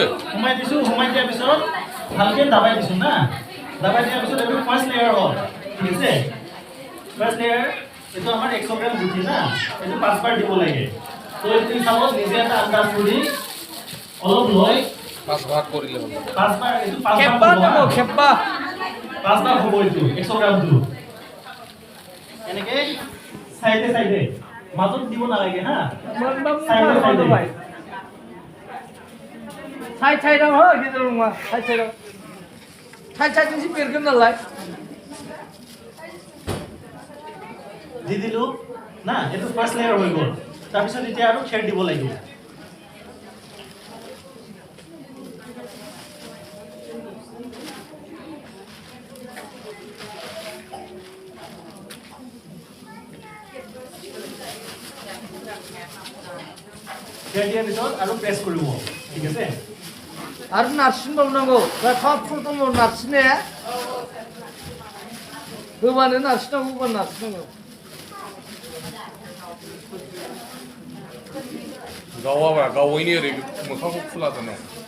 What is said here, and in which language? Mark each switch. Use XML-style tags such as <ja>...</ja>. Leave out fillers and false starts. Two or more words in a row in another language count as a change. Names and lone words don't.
<as>সোমাই দিছো সোমাই দিয়াৰ পিছত ভালকে দাবাই দিছো না দাবাই দিয়াৰ পিছত এইটো</as> <en>first layer</en> <as>হ'ল ঠিক আছে</as> <en>first layer</en> <as>এইটো আমাৰ 100 গ্ৰাম গুটি না এইটো 5 বাৰ দিব লাগে তো এইটো হিচাপত নিজে এটা আন্দাজ কৰি অলপ লৈ পাঁচ ভাগ কৰিলে হ'ল 5 বাৰ এইটো 5</as> <brx>खेब्बा</brx> <as>বাৰ</as> <brx>दङ खेब्बा</brx> <as>5 বাৰ হ'ব এইটো 100 গ্ৰামটো এনেকে সাইডে সাইডে মাজত দিব নালাগে হা</as> <brx>साइड साइडआव हो गेजेराव नङा साइड साइडजोंसो बेरगोन नालाय</brx> <as>দি দিলো না এইটো</as> <en>first layer</en> <as>হৈ গ'ল তাৰপিছত এতিয়া আৰু খেৰ দিব লাগিব খেৰ দিয়াৰ পিছত আৰু প্ৰেছ কৰিব ঠিক আছে</as> <brx>आरो नारसिनबावनांगौ दा थाब दङ नारसिननाया होबानो नारसिननांगौ होबानो नारसिननांगौ गावाब्रा गावैनि ओरै मोखांखौ खुला दोननांगौ</brx>